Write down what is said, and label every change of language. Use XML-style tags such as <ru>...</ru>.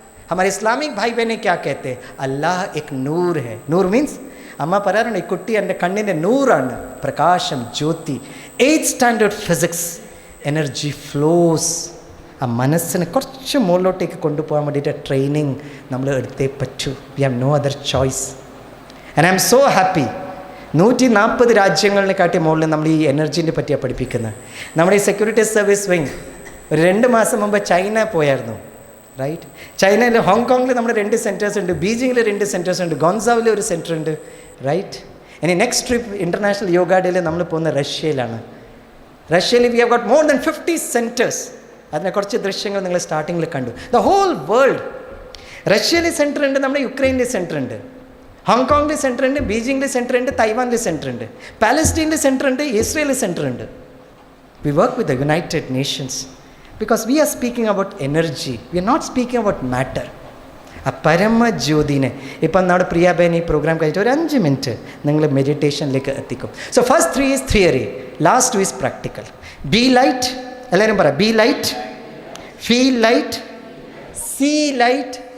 <hi>हमारे इस्लामिक भाई बहने क्या कहते हैं? अल्लाह एक नूर है. नूर मीन्स</hi> <ml>അമ്മ പറയാറുണ്ട്, ഈ കുട്ടി എൻ്റെ കണ്ണിൻ്റെ നൂറാണ്, പ്രകാശം, ജ്യോതി.</ml> <en>8th standard physics. Energy flows.</en> <ml>ആ മനസ്സിനെ കുറച്ച് മുകളിലോട്ടേക്ക് കൊണ്ടുപോകാൻ വേണ്ടിയിട്ട് ട്രെയിനിങ് നമ്മൾ എടുത്തേ പറ്റൂ.</ml> <en>We have no other choice. And I am so happy.</en> <ml>140 രാജ്യങ്ങളിനെ കാട്ടി മുകളിൽ നമ്മൾ ഈ എനർജീനെ പറ്റിയാണ് പഠിപ്പിക്കുന്നത്. നമ്മുടെ ഈ സെക്യൂരിറ്റി സർവീസ് വിങ് ഒരു 2 മാസം മുമ്പ് ചൈന പോയായിരുന്നു. റൈറ്റ്. ചൈനയിൽ ഹോങ്കോങ്ങിൽ നമ്മുടെ 2 സെൻറ്റേഴ്സ് ഉണ്ട്, ബീജിങ്ങിൽ 2 സെൻറ്റേഴ്സ് ഉണ്ട്, ഗോൺസാവിൽ ഒരു സെൻറ്റർ ഉണ്ട്. റൈറ്റ്. ഇനി നെക്സ്റ്റ് ട്രിപ്പ് ഇൻ്റർനാഷണൽ യോഗ ഡേയിൽ നമ്മൾ പോകുന്ന റഷ്യയിലാണ്. റഷ്യയിൽ</ml> <en>We have got more than 50 centres.</en> <ml>അതിനെ കുറച്ച് ദൃശ്യങ്ങൾ നിങ്ങൾ സ്റ്റാർട്ടിങ്ങിൽ കണ്ടു.</ml> <en>The whole world.</en> <ml>റഷ്യയിൽ സെൻറ്റർ ഉണ്ട്, നമ്മുടെ യുക്രൈനിൽ സെൻറ്റർ ഉണ്ട്, ഹോങ്കോങ്ങിൽ സെൻറ്റർ ഉണ്ട്, ബീജിങ്ങിൽ സെൻറ്റർ ഉണ്ട്, തൈവാനിൽ സെൻറ്റർ ഉണ്ട്, പാലസ്റ്റീനിൽ സെൻറ്റർ ഉണ്ട്, ഇസ്രയേലിൽ സെൻറ്റർ ഉണ്ട്.</ml> <en>We work with the United Nations because we are speaking about energy, we are not speaking about matter.</en> <ml>ആ പരമജ്യോതിനെ ഇപ്പം നമ്മുടെ പ്രിയാബേൻ ഈ പ്രോഗ്രാം കഴിഞ്ഞിട്ട് ഒരു 5 മിനിറ്റ് നിങ്ങൾ മെഡിറ്റേഷനിലേക്ക് എത്തിക്കും.</ml> <en>So first 3 is theory, last 2 is practical. Be light.</en> <ml>എല്ലാവരും പറ.</ml> <en>Be light, feel light, see light.</en>